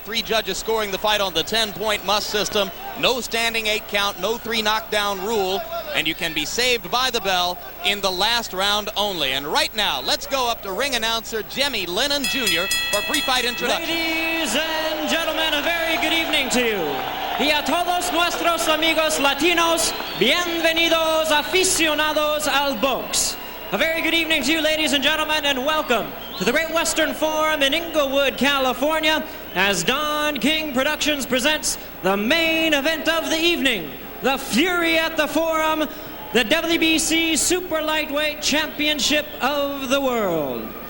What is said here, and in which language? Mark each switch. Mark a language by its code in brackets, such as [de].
[en] 3 judges scoring the fight on the 10-point must system. No standing 8 count, no 3 knockdown rule, and you can be saved by the bell in the last round only. And right now, let's go up to ring announcer Jimmy Lennon Jr. for pre-fight introduction. Ladies and gentlemen, a very good evening to you. [es] Y a todos nuestros amigos latinos, bienvenidos aficionados al box. [en] A very good evening to you, ladies and gentlemen, and welcome to the Great Western Forum in Inglewood, California, as Don King Productions presents the main event of the evening, the Fury at the Forum, the WBC Super Lightweight Championship of the World.